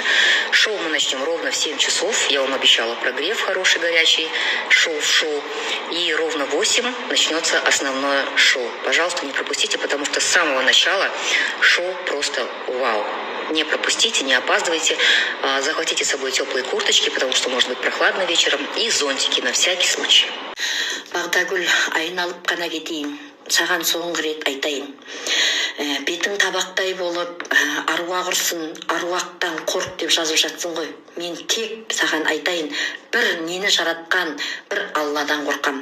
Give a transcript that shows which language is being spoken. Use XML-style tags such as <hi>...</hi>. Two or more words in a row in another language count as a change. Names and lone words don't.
<ru>Шоу мы начнем ровно в 7 часов. Я вам обещала прогрев хороший, горячий, шоу. И ровно в 8 начнется основное шоу. Пожалуйста, не пропустите, потому что с самого начала шоу просто вау. Не пропустите, не опаздывайте. Захватите с собой теплые курточки, потому что может быть прохладно вечером. И зонтики на всякий случай.</ru> <kk>Бағдагүл, айналып қана кетейін. Саған соңғы рет айтайын. Бетің табақтай болып, аруақ ұрсын, аруақтан қорқ деп жазып жатсың ғой. Мен тек саған айтайын, бір нені жаратқан, бір Алладан қорқам.</kk>